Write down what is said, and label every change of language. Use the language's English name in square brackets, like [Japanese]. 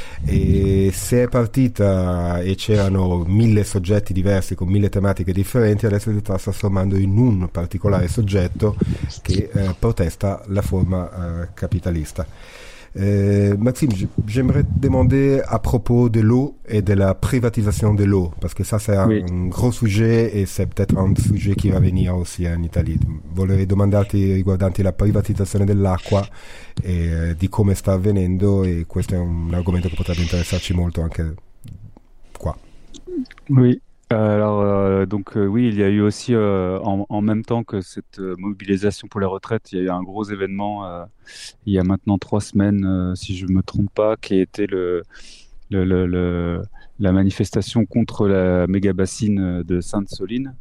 [Italian] E se è partita e c'erano 1000 soggetti diversi con 1000 tematiche differenti, adesso si sta trasformando in un particolare soggetto che protesta la forma capitalista. [French] Maxime, j'aimerais te demander à propos de l'eau et de la privatisation de l'eau, parce que ça, c'est Oui. un gros sujet et c'est peut-être un sujet qui va venir aussi en Italie. [Italian] Volevo domandarti riguardante la privatizzazione dell'acqua e di come sta avvenendo, e questo è un argomento che potrebbe interessarci molto anche qua. [French] Oui, alors donc oui, il y a eu aussi en même temps que cette mobilisation pour les retraites, il y a eu un gros événement il y a maintenant 3 semaines, si je ne me trompe pas, qui était la manifestation contre la mégabassine de Sainte-Soline.